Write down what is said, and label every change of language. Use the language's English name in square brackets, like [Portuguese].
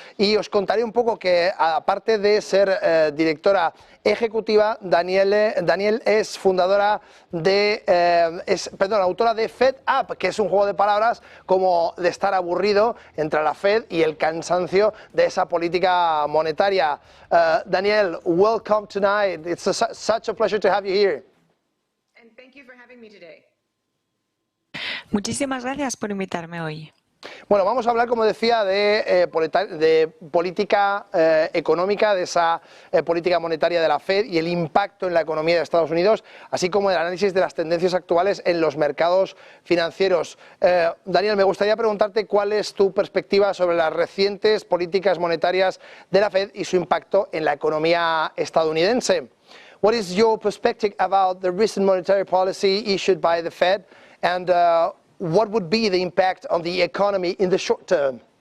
[Spanish] y os contaré un poco que aparte de ser directora ejecutiva, Danielle es fundadora de, autora de Fed Up, que es un juego de palabras como de estar aburrido entre la Fed y el cansancio de esa política monetaria. [English] Danielle, welcome tonight. It's such a pleasure to have you here. And thank you for having me today. [Spanish] Muchísimas gracias por invitarme hoy. Bueno, vamos a hablar, como decía, de política económica, de esa política monetaria de la Fed y el impacto en la economía de Estados Unidos, así como el análisis de las tendencias actuales en los mercados financieros. Daniel, me gustaría preguntarte cuál es tu perspectiva sobre las recientes políticas monetarias de la Fed y su impacto en la economía estadounidense. [English] What is your perspective about the recent monetary policy issued by the Fed and what would be the impact on the economy in the short term?